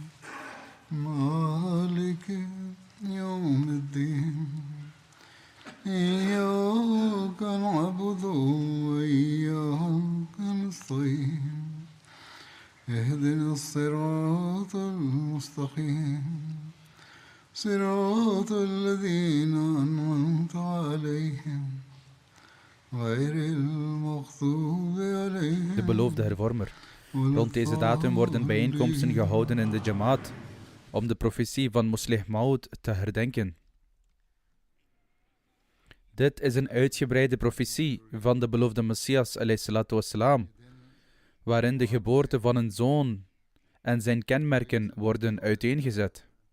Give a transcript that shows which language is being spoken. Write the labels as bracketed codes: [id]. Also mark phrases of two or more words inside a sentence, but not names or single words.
[ar] مالك يوم الدين إياك نعبد وإياك نستعين اهدنا الصراط المستقيم صراط الذين أنعمت عليهم غير المغضوب عليهم. [nl] De beloofde hervormer. Rond deze datum worden bijeenkomsten gehouden in de Jamaat om de profetie van Muslih Maud te herdenken. Dit is een uitgebreide profetie van de beloofde Messias wassalam, waarin de geboorte van een zoon en zijn kenmerken worden uiteengezet.